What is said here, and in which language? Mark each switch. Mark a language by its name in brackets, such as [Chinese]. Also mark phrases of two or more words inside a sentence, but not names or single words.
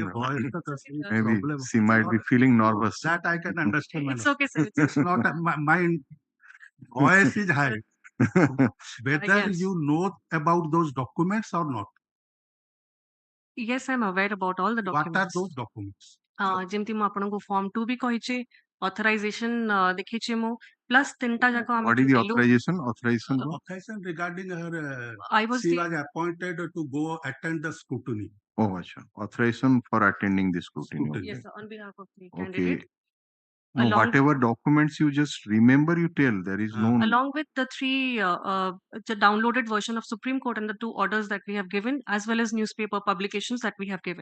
[English] Maybe problem. she might be feeling nervous. That I can understand, my It's lord. okay, sir. It's not my voice is high. Whether Yes. you know about those documents or not. Yes, I'm aware about all the What are documents. those documents? [Odia] ଯେମିତି ମୁଁ ଆପଣଙ୍କୁ form 2 ବି କହିଛି, authorization ଦେଖିଛି ମୁଁ, plus ତିନିଟା ଯାକ ଆମେ [English] What is the [Odia] ଯୋଉ ଦେଲୁ, [English] authorization? Authorization? Authorization regarding her, I was she the- was appointed to go attend the scrutiny. Oh, achha. Authorization for attending the scrutiny. Scrutiny. yes, on behalf of the Okay. candidate, No, along- whatever documents you just remember, you tell. There is no. along with the the downloaded version of Supreme Court and the 2 orders that we have given, as well as newspaper publications that we have given.